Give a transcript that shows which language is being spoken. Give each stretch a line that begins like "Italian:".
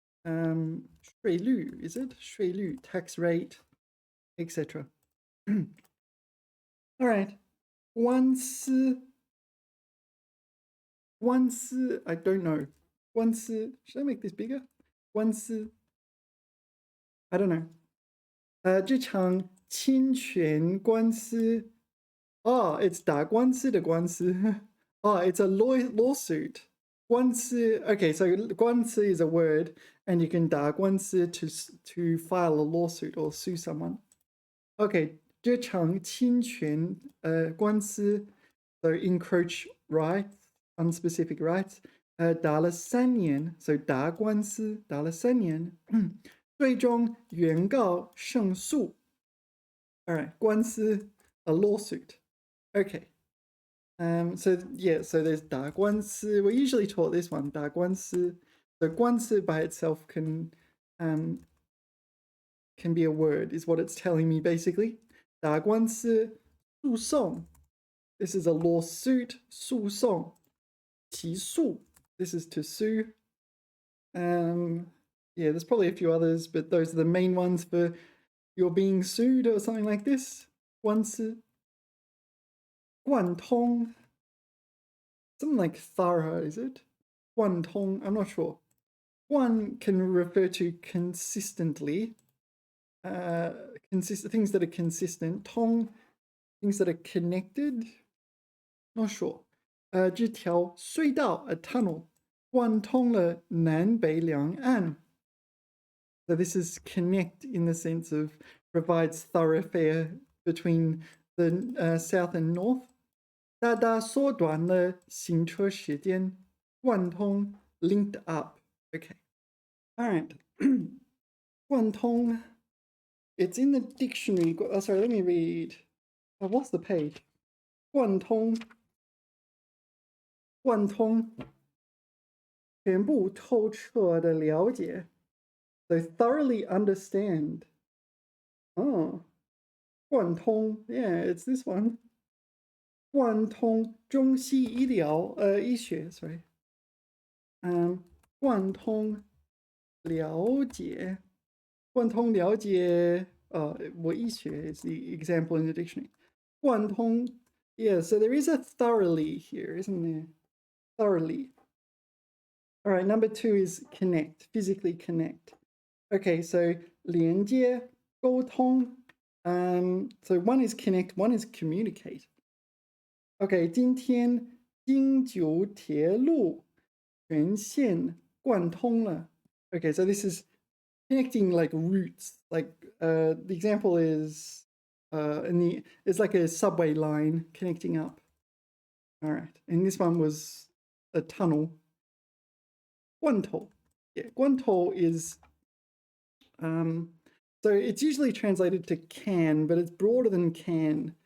English: 税率, is it? 税率, tax rate, etc. All right. 官司. 官司, I don't know. 官司, should I make this bigger? 官司, I don't know.
Chinese: 这场侵权官司.
English: Oh, it's
Chinese: 打官司的官司.
English: Oh, it's a lawsuit. 官司, okay, so 官司 is a word, and you can 打官司 to file a lawsuit or sue someone. Okay,
Chinese: 这场侵权官司,
English: so encroach rights, unspecific rights.
Chinese: 打了3年, so 打官司, 打了3年. 最终原告胜诉.
English: All right, 官司, a lawsuit. Okay. So yeah, so there's 打官司. We're usually taught this one, 打官司. So 官司 by itself can be a word, is what it's telling me basically.
Chinese: 打官司, 诉讼.
English: This is a lawsuit, 诉讼. 起诉.This is to sue. Yeah, there's probably a few others, but those are the main ones for you're being sued or something like this.
Chinese: 官司.贯通.
English: Something like thorough, is it? 贯通, I'm not sure. 贯 can refer to consistently. Things that are consistent. 通, things that are connected. Not sure.
Chinese: 这条隧道,
English: a tunnel,
Chinese: 贯通了南北两岸.
English: So this is connect in the sense of provides thoroughfare between the south and north.
Chinese: 大大缩短了行车时间.
English: 贯通, linked up. Okay. All right. 贯通. It's in the dictionary. Oh, sorry, let me read. I've lost the page. 贯通.
Chinese: 贯通.全部透彻的了解.
English: So thoroughly understand. Oh. 贯通.Yeah, it's this one.
Chinese: 贯通中西医疗, 医学, sorry. 贯通了解.
English: 贯通了解, what 医学 is the example in the dictionary. 贯通, yeah, so there is a thoroughly here, isn't there? Thoroughly. All right, number 2 is connect, physically connect. Okay, so 连接沟通. So one is connect, one is communicate.
Chinese: Okay, 今天京九铁路全线贯通了.
English: Okay, so this is connecting like routes. Like the example is it's like a subway line connecting up. All right, and this one was a tunnel.
Chinese: 贯头.
English: Yeah, 贯头 is so it's usually translated to can, but it's broader than can.